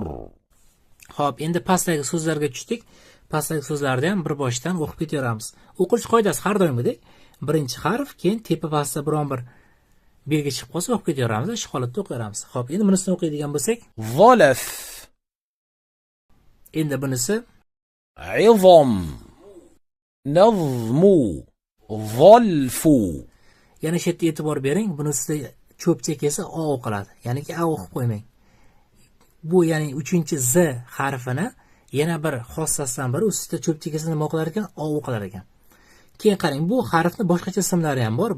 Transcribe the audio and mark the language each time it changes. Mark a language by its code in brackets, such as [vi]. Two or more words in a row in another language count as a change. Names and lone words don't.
[uz] Xo'p, endi pastdagi so'zlarga tushdik. Pastdagi so'zlarni ham bir boshdan o'qib ketaveramiz. O'qish qoidasi har doimgidek, birinchi harf, keyin tepa pastda biron bir belgi chiqib qolsa o'qib ketaveramiz, shu holatda o'qiyveramiz. Xo'p, endi bunisini o'qiydigan bo'lsak, Zalaf. Endi bunisi [ar] عظم نظم ظلف [uz] yana shu yerda e'tibor bering. Bunisida cho'pcha kelsa o o'qiladi. Ya'niki a o'qib qo'ymang. Bu ya'ni 3-z harfini yana bir xossasidan biri ustida cho'pcha kelsa nima qilar ekan? O o'qilar ekan. Keyin qarang, bu harfni boshqacha ismlari ham bor.